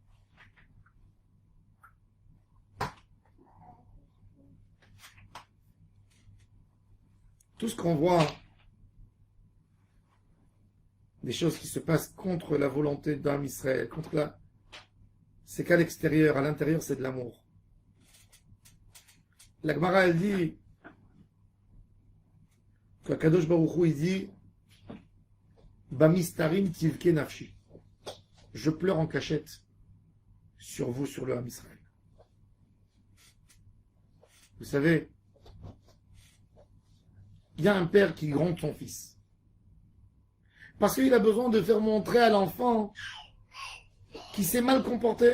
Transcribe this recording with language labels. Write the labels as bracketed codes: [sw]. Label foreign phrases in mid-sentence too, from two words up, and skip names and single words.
[fr] Tout ce qu'on voit, des choses qui se passent contre la volonté d' [he] עם ישראל, [fr] c'est qu'à l'extérieur, à l'intérieur, c'est de l'amour. La Gemara, elle dit que [he] קדוש ברוך הוא, il dit במסתרים תבכה נפשי. [fr] Je pleure en cachette sur vous, sur le [he] עם ישראל. [fr] Vous savez, il y a un père qui gronde son fils. Parce qu'il a besoin de faire montrer à l'enfant qui s'est mal comporté.